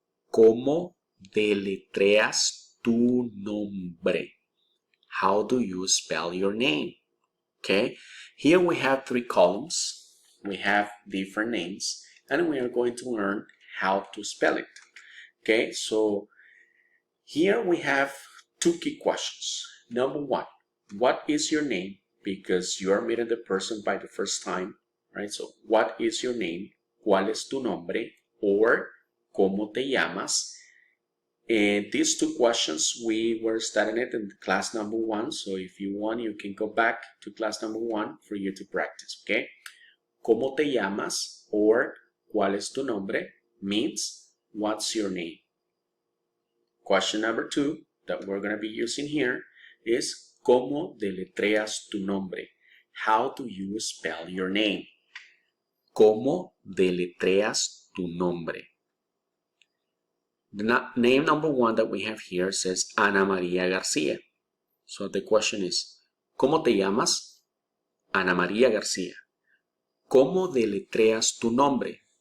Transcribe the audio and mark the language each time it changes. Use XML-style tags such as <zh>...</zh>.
<es>¿Cómo deletreas tu nombre?</es> <en>How do you spell your name? Okay, here we have 3 columns. We have different names, and we are going to learn how to spell it. Okay, so here we have 2 key questions. Number 1, what is your name? Because you are meeting the person by the first time, right? So, what is your name?</en> <es>¿Cuál es tu nombre? Or, ¿Cómo te llamas?</es> <en>And these 2 questions, we were studying it in class number 1. So if you want, you can go back to class number 1 for you to practice, okay?</en> <es>¿Cómo te llamas? Or ¿Cuál es tu nombre?</es> <en>Means, what's your name? Question number 2 that we're going to be using here is</en> <es>¿Cómo deletreas tu nombre?</es> <en>How do you spell your name?</en> <es>¿Cómo deletreas tu nombre?</es> <en>The name number 1 that we have here says Ana María García. So the question is,</en> <es>¿Cómo te llamas?</es> <en>Ana María García.</en> <es>¿Cómo deletreas tu nombre?</es>